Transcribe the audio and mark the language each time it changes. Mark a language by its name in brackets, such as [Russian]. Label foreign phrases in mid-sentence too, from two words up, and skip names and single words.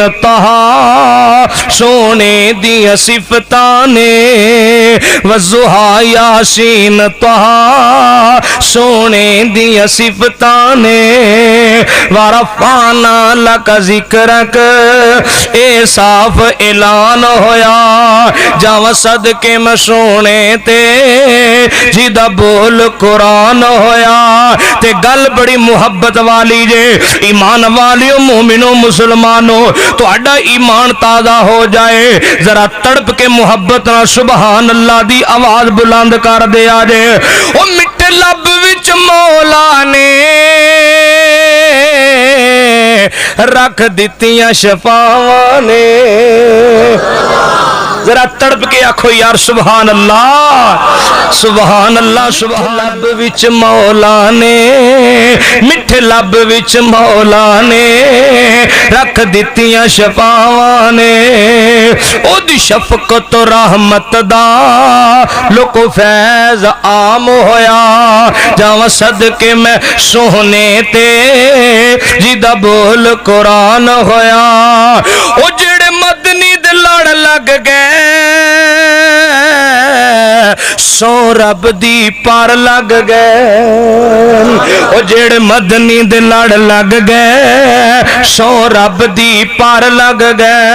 [Punjabi] طہا سونے دیا صفتاں نے، والضحیٰ یاسین طہا سونے دیا صفتاں نے، [Arabic] ورفعنا لک ذکرک [Punjabi] اے صاف اعلان ہویا، جاواں صدقے میں سونے تے جیدہ بول قرآن ہویا۔ تے گل بڑی محبت والی جے، ایمان والیوں مومنوں مسلمانوں، تو اڈا ایمان تازہ ہو جائے، ذرا تڑپ کے محبت نہ [Arabic] سبحان اللہ [Punjabi] دی آواز بلند کر دیا جے۔ او مٹھے لب وچ مولا نے رکھ دتیاں شفاواں نے، ذرا تڑپ کے آکھو یار [Arabic] سبحان اللہ سبحان اللہ سبحان۔ [Punjabi] لب وچ مولا نے، مٹھے لب وچ مولا نے رکھ دتیاں شفاواں نے، او دی شفقت و رحمت دا لوکو فیض عام ہویا، جاواں صدقے میں سونے تے جیدہ بول قرآن ہویا۔ او جڑے مدنی دے لڑ لگ گئے سو رب دی پار لگ گئے، او جڑے مدنی دے لڑ لگ گئے سو رب دی پار لگ گئے۔